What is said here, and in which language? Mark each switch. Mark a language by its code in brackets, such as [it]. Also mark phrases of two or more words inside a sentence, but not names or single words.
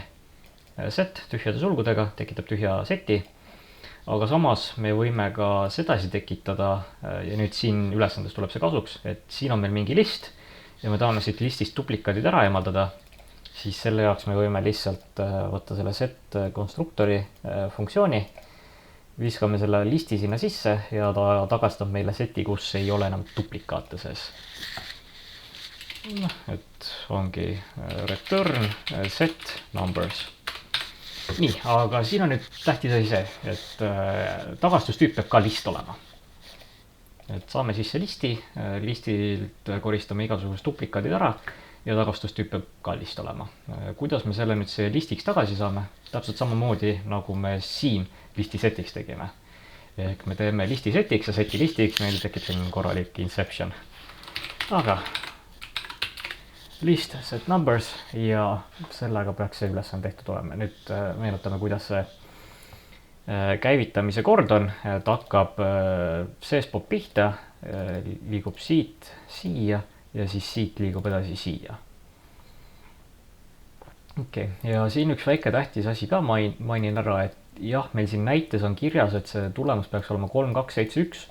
[et] Set tühjade sulgudega tekitab tühja seti, aga samas me võime ka sedasi tekitada, ja nüüd siin ülesandes tuleb see kasuks, et siin on meil mingi list ja me tahame siit listist duplikaadid ära eemaldada, siis selle jaoks me võime lihtsalt võtta selle set konstruktori funktsiooni, viskame selle listi sinna sisse ja ta tagastab meile seti, kus ei ole enam duplikaate sees. Et ongi [en] return set numbers. [et] Nii, aga siin on nüüd tähtis asi see, et tagastustüüp peab ka list olema. Et saame sisse listilt koristame igasugused duplikaadid ära ja tagastustüüp peab ka list olema. Kuidas me selle nüüd see listiks tagasi saame? Täpselt samamoodi, nagu me siin listi setiks tegime. Ehk me teeme listi setiks ja seti listiks, meil tekib siin korralik inception. Aga [en] list set numbers [et] ja sellega peaks see ülesande tehtud olema. Nüüd meenutame, kuidas see käivitamise kord on. Ta hakkab seespoolt pihta, liigub siit siia ja siis siit liigub edasi siia. Okei, ja siin üks väike tähtis asi ka mainin ära, et jah, meil siin näites on kirjas, et see tulemus peaks olema 3, 2, 7, 1.